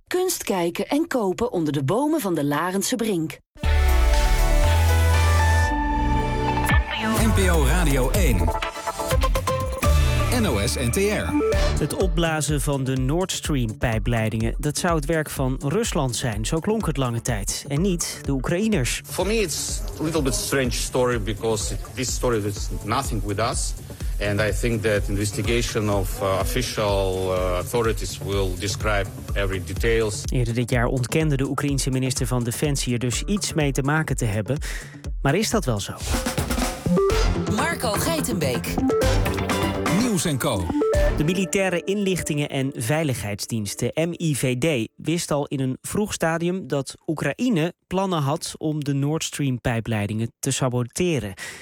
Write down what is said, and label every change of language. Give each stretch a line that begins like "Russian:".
Dutch: Kunst kijken en kopen onder de bomen van de Larense Brink. NPO Radio 1. NOS NTR. Het opblazen van de Nord Stream-pijpleidingen, dat zou het werk van Rusland zijn. Zo klonk het lange tijd. En niet de Oekraïners.
English: For me it's a little bit strange story because this story is nothing with us. And I think that investigation of official authorities will describe every details.
Dutch: Eerder dit jaar ontkende de Oekraïense minister van Defensie er dus iets mee te maken te hebben. Maar is dat wel zo? Marco Geitenbeek. Nieuws en Co. De Militaire Inlichtingen en Veiligheidsdiensten, MIVD, wist al in een vroeg stadium dat Oekraïne plannen had om de Nord Stream-pijpleidingen te saboteren.